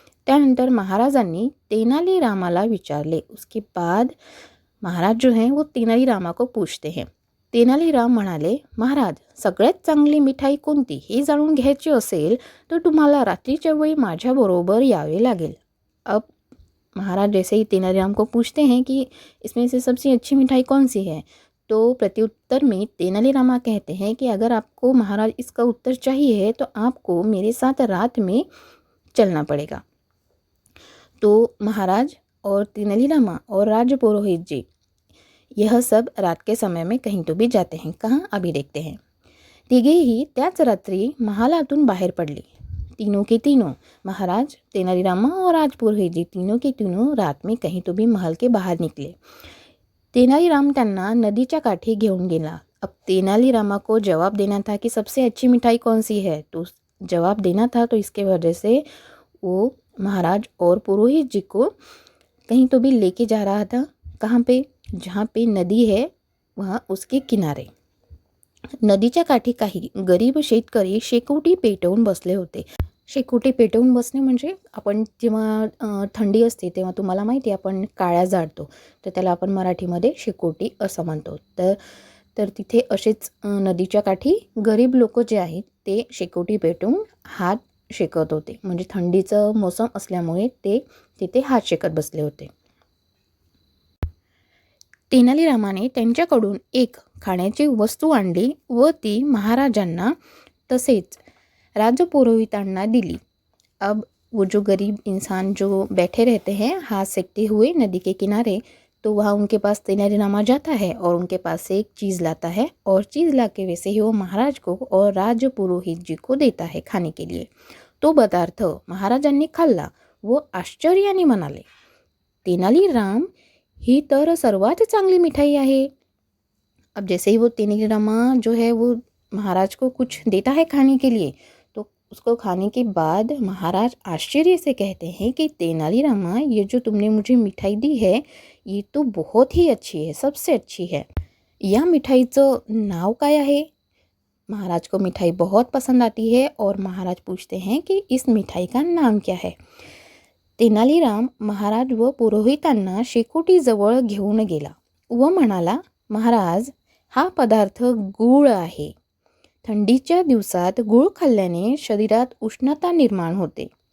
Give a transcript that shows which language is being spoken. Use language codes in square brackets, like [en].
[mr] त्यानंतर महाराजांनी तेनालीरामाला विचारले। [hi] उसके बाद महाराज जो हैं वो तेनालीरामा को पूछते हैं। [mr] तेनालीराम म्हणाले, महाराज सगळ्यात चांगली मिठाई कोणती हे जाणून घ्यायचे असेल तर तुम्हाला रात्रीच्या वेळी माझ्याबरोबर यावे लागेल। [hi] अब महाराज जैसे ही तेनालीराम को पूछते हैं कि इसमें से सबसे अच्छी मिठाई कौन सी है, तो प्रत्युत्तर में तेनालीरामा कहते हैं कि अगर आपको महाराज इसका उत्तर चाहिए तो आपको मेरे साथ रात में चलना पड़ेगा। तो महाराज और तेनालीरामा और राजपुरोहित जी यह सब रात के समय में कहीं तो भी जाते हैं। कहाँ, अभी देखते हैं। [mr] तिघेही त्याच रात्री महालातून बाहेर पडले। [hi] तीनों के तीनों, महाराज, तेनालीरामा और राजपुरोहित जी, तीनों के तीनों रात में कहीं तो भी महल के बाहर निकले। [mr] तेनालीराम त्यांना नदीच्या काठी घेऊन गेला। [hi] अब तेनालीरामा को जवाब देना था कि सबसे अच्छी मिठाई कौन सी है, तो जवाब देना था, तो इसके वजह से वो महाराज और पुरोहित जी को कहीं तो भी लेके जा रहा था। कहाँ पे, जहाँ पे नदी है वहाँ उसके किनारे। [mr] नदीच्या काठी काही गरीब शेतकरी शेकोटी पेटवून बसले होते। शेकोटी पेटवून बसणे म्हणजे आपण जेव्हा थंडी असते तेव्हा तुम्हाला माहिती आहे आपण काळ्या जाळतो, तर त्याला आपण मराठीमध्ये शेकोटी असं म्हणतो। तर तिथे असेच नदीच्या काठी गरीब लोक जे आहेत ते शेकोटी पेटवून हात शेकत होते, म्हणजे थंडीचं मोसम असल्यामुळे ते तिथे हात शेकत बसले होते। तेनालीरामाने त्यांच्याकडून एक खाण्याची वस्तू आणली व ती महाराजांना तसेच राजपुरोहितांना दिली। [hi] अब वो जो गरीब इंसान जो बैठे रहते हैं हाथ सेकते हुए नदी के किनारे, तो वहाँ उनके पास तेनालीरामा जाता है और उनके पास से एक चीज़ लाता है और चीज़ ला के वैसे ही वो महाराज को और राजपुरोहित जी को देता है खाने के लिए। [mr] तो पदार्थ महाराजांनी खाल्ला वो आश्चर्याने म्हणाले, तेनालीराम ही तर सर्वात चांगली मिठाई आहे। [hi] अब जैसे ही वो तेनालीरामा जो है वो महाराज को कुछ देता है खाने के लिए, तो उसको खाने के बाद महाराज आश्चर्य से कहते हैं कि तेनालीरामा ये जो तुमने मुझे मिठाई दी है ये तो बहुत ही अच्छी है, सबसे अच्छी है। [mr] या मिठाईचं नाव काय आहे? [hi] महाराज को मिठाई बहुत पसंद आती है और महाराज पूछते हैं कि इस मिठाई का नाम क्या है। [mr] तेनालीराम महाराज व पुरोहितांना शेकोटीजवळ घेऊन गेला व म्हणाला, महाराज हा पदार्थ गूळ आहे। थंडीच्या दिवसात गूळ खाल्ल्याने शरीरात उष्णता निर्माण होते।